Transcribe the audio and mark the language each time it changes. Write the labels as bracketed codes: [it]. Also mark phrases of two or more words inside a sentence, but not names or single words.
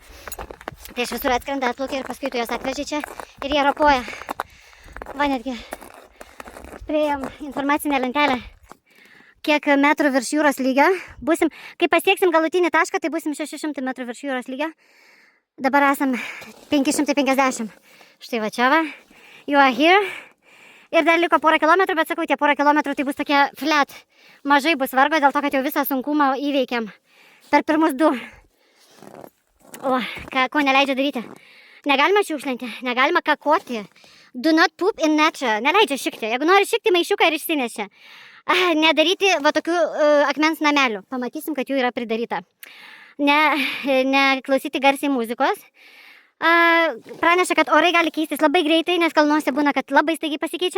[lt] Tai iš visur atskrenda, atplaukia ir paskui tu juos atveži čia ir jie ropoja. Va netgi priėjom informacinę lentelę, kiek metrų virš jūros lygio. Būsim, kai pasieksim galutinį tašką, tai būsim 600 metrų virš jūros lygio. Dabar esam 550. Štai va čia va. [en] You are here. [lt] Ir dar liko porą kilometrų, bet sakau, tie porą kilometrų tai bus tokie flat. Mažai bus vargo, dėl to, kad jau visą sunkumą įveikėm. Per pirmus 2. O, ko neleidžia daryti? Negalima šiukšlinti, negalima kakoti. [en] Do not poop in nature. [lt] Neleidžia šikti. Jeigu nori šikti, maišiuką ir išsinešia. Nedaryti va tokių akmens namelių. Pamatysim, kad jų yra pridaryta. Neklausyti garsiai muzikos. Praneša, kad orai gali keistis labai greitai, nes kalnuose būna, kad labai staigiai pasikeičia.